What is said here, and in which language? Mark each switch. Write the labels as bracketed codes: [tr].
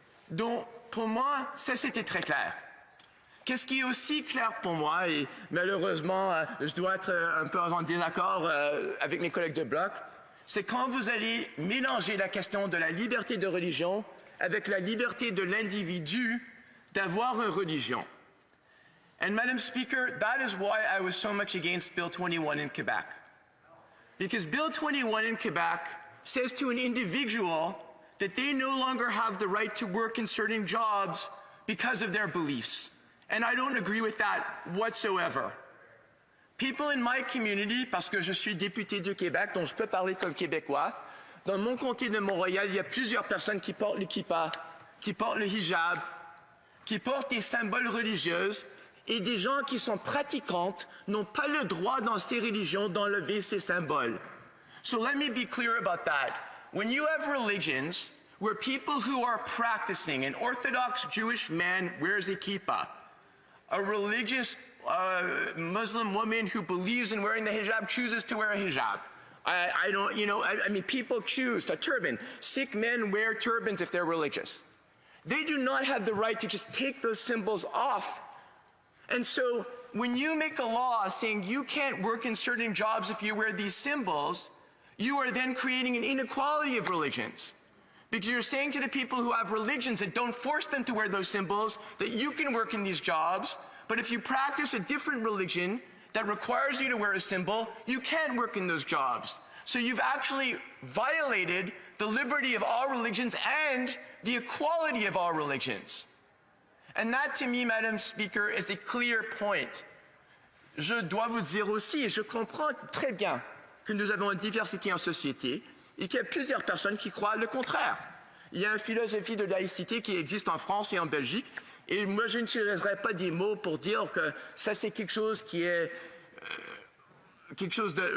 [fr] Donc, pour moi, ça c'était très clair. Qu'est-ce qui est aussi clair pour moi, et malheureusement, je dois être un peu en désaccord avec mes collègues de bloc, c'est quand vous allez mélanger la question de la liberté de religion avec la liberté de l'individu d'avoir une religion. [en] And Madam Speaker, that is why I was so much against Bill 21 in Quebec. Because Bill 21 in Quebec says to an individual that they no longer have the right to work in certain jobs because of their beliefs. And I don't agree with that whatsoever. People in my community, [fr] parce que je suis député du Québec, donc je peux parler comme Québécois, dans mon comté de Montréal, il y a plusieurs personnes qui portent le kippa, qui portent le hijab, qui portent des symboles religieux, et des gens qui sont pratiquantes n'ont pas le droit dans ces religions d'enlever ces symboles. [en] So let me be clear about that. When you have religions where people who are practicing, an Orthodox Jewish man wears a kippah, a religious Muslim woman who believes in wearing the hijab chooses to wear a hijab. I don't, you know, I mean, people choose a turban. Sikh men wear turbans if they're religious. They do not have the right to just take those symbols off. And so when you make a law saying you can't work in certain jobs if you wear these symbols, you are then creating an inequality of religions. Because you're saying to the people who have religions that don't force them to wear those symbols that you can work in these jobs, but if you practice a different religion that requires you to wear a symbol, you can't work in those jobs. So you've actually violated the liberty of all religions and the equality of all religions. And that, to me, Madam Speaker, is a clear point. [fr] Je dois vous dire aussi, et je comprends très bien que nous avons une diversité en société et qu'il y a plusieurs personnes qui croient le contraire. Il y a une philosophie de laïcité qui existe en France et en Belgique, et moi je n'utiliserai pas des mots pour dire que ça c'est quelque chose qui est quelque chose de...